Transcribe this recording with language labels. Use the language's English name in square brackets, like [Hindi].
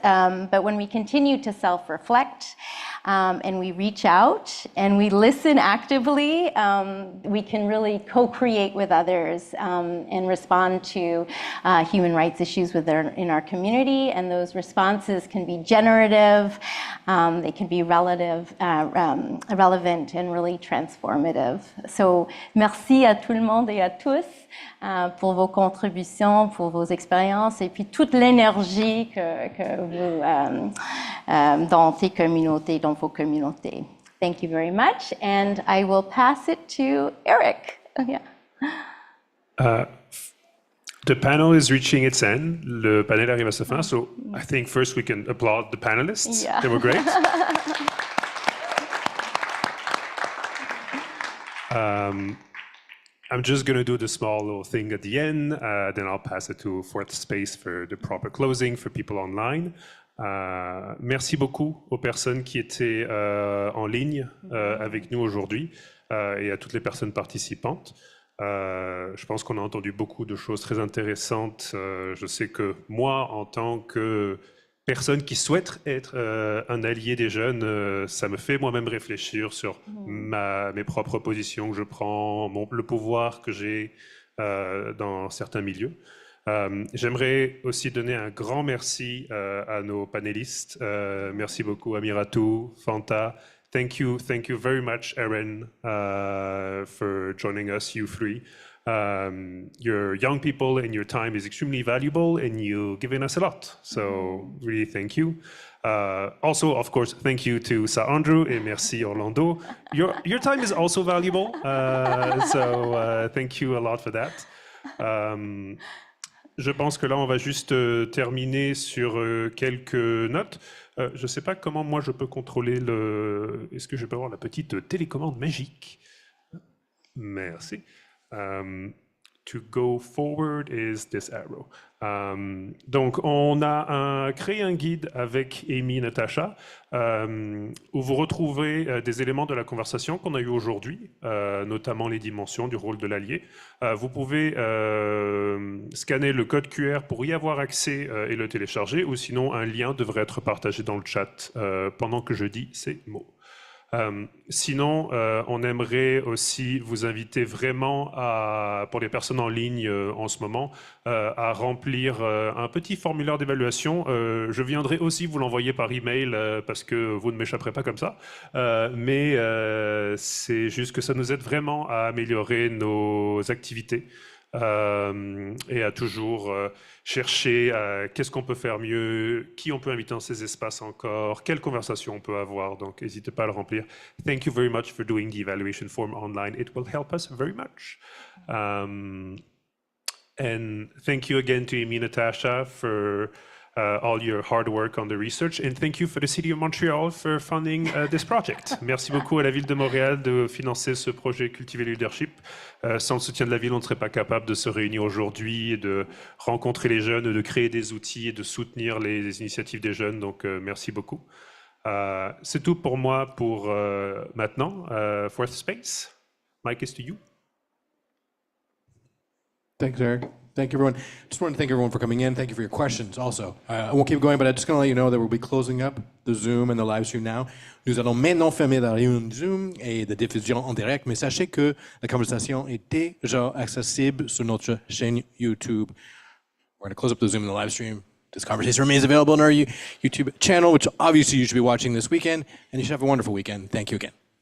[English] But when we continue to self-reflect, and we reach out and we listen actively, we can really co-create with others and respond to human rights issues in our community. And those responses can be generative, they can be relevant and really transformative. [French] So, merci à tout le monde et à tous pour vos contributions, pour vos expériences et puis toute l'énergie que vous dans tes communautés, dans vos communautés. [English] Thank you very much, and I will pass it to Eric. The panel is reaching its end. [French] Le panel arrive à sa fin, [English] so I think first we can applaud the panelists. Yeah. They were great. I'm just going to do the small little thing at the end, then I'll pass it to fourth space for the proper closing for people online. [French] Merci beaucoup aux personnes qui étaient en ligne avec nous aujourd'hui et à toutes les personnes participantes. Je pense qu'on a entendu beaucoup de choses très intéressantes. Je sais que moi, en tant que personne qui souhaite être un allié des jeunes, ça me fait moi-même réfléchir sur mes propres positions que je prends, le pouvoir que j'ai dans certains milieux. J'aimerais aussi donner un grand merci à nos panélistes. Merci beaucoup Amiratou, Fanta. [English] Thank you very much, Erin, for joining us, you three. You're young people and your time is extremely valuable and you've given us a lot. So really thank you. Also, of course, thank you to Sir Andrew and merci Orlando. Your time is also valuable. So thank you a lot for that. [French] Je pense que là, on va juste terminer sur quelques notes. Je ne sais pas comment moi je peux contrôler le... Est-ce que je peux avoir la petite télécommande magique? Merci. [English] To go forward is this arrow. [French] Donc, on a créé un guide avec Amy et Natasha où vous retrouvez des éléments de la conversation qu'on a eue aujourd'hui, notamment les dimensions du rôle de l'allié. Vous pouvez scanner le code QR pour y avoir accès et le télécharger, ou sinon un lien devrait être partagé dans le chat pendant que je dis ces mots. Sinon, on aimerait aussi vous inviter vraiment, pour les personnes en ligne en ce moment, à remplir un petit formulaire d'évaluation. Je viendrai aussi vous l'envoyer par email parce que vous ne m'échapperez pas comme ça. Mais c'est juste que ça nous aide vraiment à améliorer nos activités. Et à toujours chercher qu'est-ce qu'on peut faire mieux, qui on peut inviter dans ces espaces encore, quelle conversation on peut avoir. Donc, n'hésitez pas à le remplir. [English] Thank you very much for doing the evaluation form online. It will help us very much. And thank you again to Amy and Natasha for all your hard work on the research. And thank you for the City of Montreal for funding this project. [French] Merci beaucoup à la Ville de Montréal de financer ce projet Cultiver le Leadership. Sans le soutien de la Ville, on ne serait pas capable de se réunir aujourd'hui et de rencontrer les jeunes, de créer des outils et de soutenir les initiatives des jeunes. Donc, merci beaucoup. C'est tout pour moi pour maintenant. [English] Fourth Space, Mike is to you. Thanks, Eric. Thank you, everyone. Just want to thank everyone for coming in. Thank you for your questions also. I won't keep going, but I'm just going to let you know that we'll be closing up the Zoom and the live stream now. [French] Nous allons maintenant fermer la réunion Zoom et de diffusion en direct, mais sachez que la conversation est déjà accessible sur notre chaîne YouTube. [English] We're going to close up the Zoom and the live stream. This conversation remains available on our YouTube channel, which obviously you should be watching this weekend, and you should have a wonderful weekend. Thank you again.